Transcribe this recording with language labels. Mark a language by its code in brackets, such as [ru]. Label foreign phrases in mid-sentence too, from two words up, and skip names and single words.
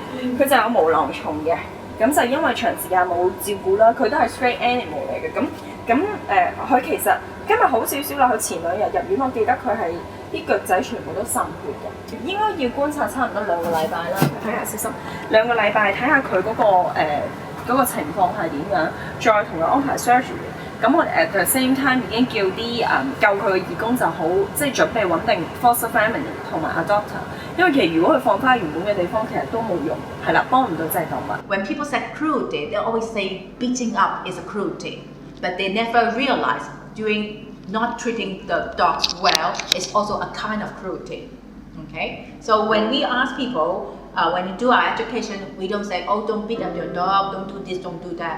[yue] 佢就有毛囊蟲嘅，咁就因為長時間冇照顧啦，佢都係 [en] stray animal [yue] 嚟嘅。佢其實今日好少少啦，佢前2日入院，我記得佢係啲腳仔全部都滲血嘅，應該要觀察差唔多2個禮拜啦。睇下小心2個禮拜，睇下佢嗰個情況係點樣，再同佢安排 surgery。咁我哋 [en] at the same time [yue] 已經叫啲救佢嘅義工就好，即係準備揾定 [en] foster family [yue] 同埋 adopter。因為其實如果佢放翻原本嘅地方，其實都冇用，係啦，幫唔到隻動物。 [en] When people say cruelty, they always say beating up is a cruelty, but they never realize not treating the dogs well is also a kind of cruelty. Okay, so when we ask people, when you do our education, we don't say, oh, don't beat up your dog, don't do this, don't do that.